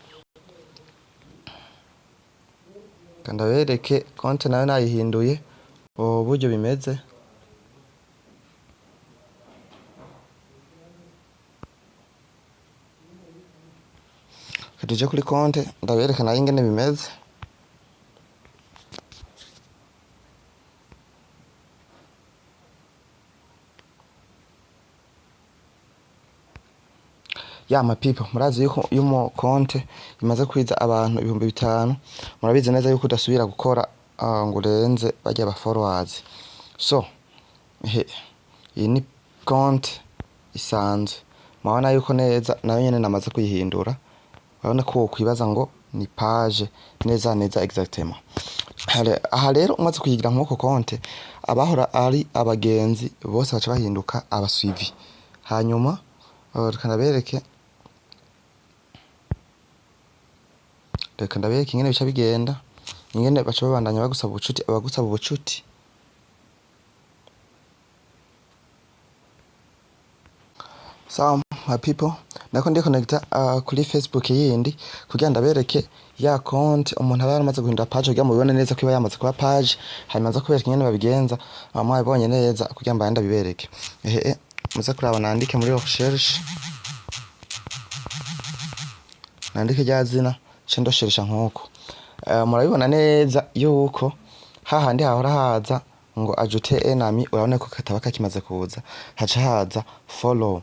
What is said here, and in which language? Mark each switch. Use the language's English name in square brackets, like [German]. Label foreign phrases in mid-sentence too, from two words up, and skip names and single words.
[Rundi] Kanda bereke konti nayo nayihinduye uburyo bimeze. Tuje kuri konti ndabereka nayo ingene bimeze. [English] My people, [Rundi] murazi yuko yumo konti imaze kwiza abantu 5,000, murabizi neza yuko udasubira gukora ngo urenze bajya ba followers. So iyi ni konti isanzwe, mabona yuko neza nayo nyene namaze kuyihindura. Urabona ko kwibaza ngo ni page neza exactement. Aha rero umaze kuyigira nk'uko konti, abahora ari abagenzi bose baca bahinduka abasuivi. Hanyuma reka ndabereke ingene bica bigenda, ingene baca babandanya bagusaba ubucuti, abagusaba ubucuti. [English] So my people, [Rundi] nako ndi connecta kuri Facebook yindi kugira ndabereke ya konti umuntu aba yaramaze guhindura page kugira ngo bibone neza ko iba yamaze kuba page. Hanyuma nza kubereka ingene babigenza mwabibonye neza kugira ngo ndabibereke. Muze kuraba nandike muri recherche, nandike rya zina ndosheresha nk'uko murabibona neza yuko hahandi hahora haza ngo [French] ajute enemy, [Rundi] urabona ko kataba kakimaze kuza haca haza follow.